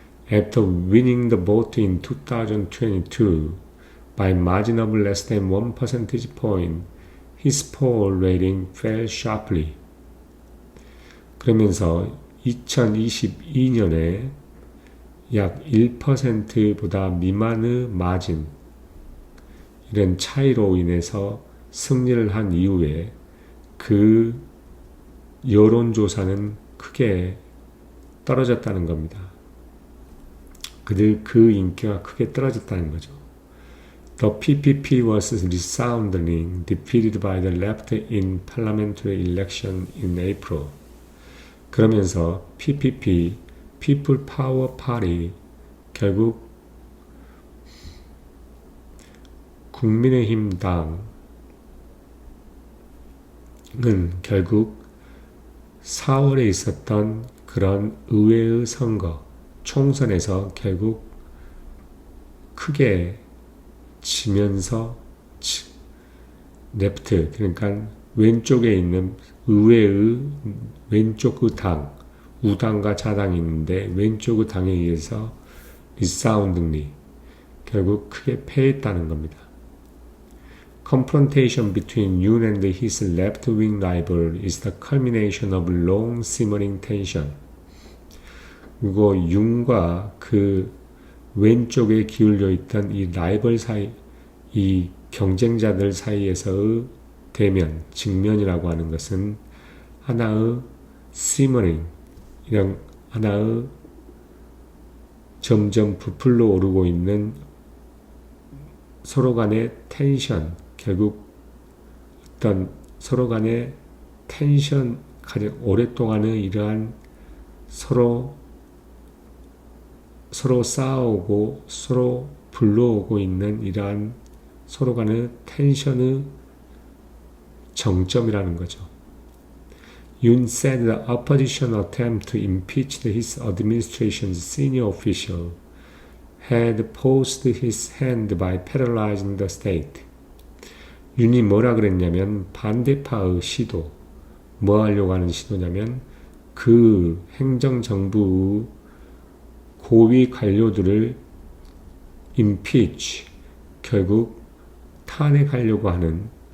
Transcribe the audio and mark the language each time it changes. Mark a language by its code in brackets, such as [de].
[en] After winning the vote in 2022 by margin of less than 1 percentage point, his poll rating fell sharply. [ko] 그러면서 2022년에 약 1%보다 미만의 마진, 이런 차이로 인해서 승리를 한 이후에 그 여론조사는 크게 떨어졌다는 겁니다. 그 인기가 크게 떨어졌다는 거죠. [en] The PPP was resoundingly defeated by the left in parliamentary election in April. [ko] 그러면서 PPP, People Power Party, 결국 국민의힘 당, 결국 4월에 있었던 그런 의회의 선거, 총선에서 결국 크게 지면서 레프트, 그러니까 왼쪽에 있는 의회의 왼쪽의 당, 우당과 자당이 있는데 왼쪽의 당에 의해서 리사운딩리 결국 크게 패했다는 겁니다. [en] Confrontation between Yoon and his left-wing rival is the culmination of long simmering tension. [ko] 그리고 윤과 그 왼쪽에 기울여 있던 이 라이벌 사이, 이 경쟁자들 사이에서의 대면, 직면이라고 하는 것은 하나의 simmering, 이런 하나의 점점 부풀러 오르고 있는 서로 간의 텐션, 결국 어떤 서로 간의 텐션, 가장 오랫동안의 이러한 서로 싸우고 서로 불러오고 있는 이러한 서로 간의 텐션의 정점이라는 거죠. [en] Yoon said the opposition attempt to impeach his administration's senior official had forced his hand by paralyzing the state. [ko] 윤이 뭐라 그랬냐면 반대파의 시도, 뭐 하려고 하는 시도냐면 그 행정정부의 고위 관료들을 impeach, 결국 탄핵하려고 하는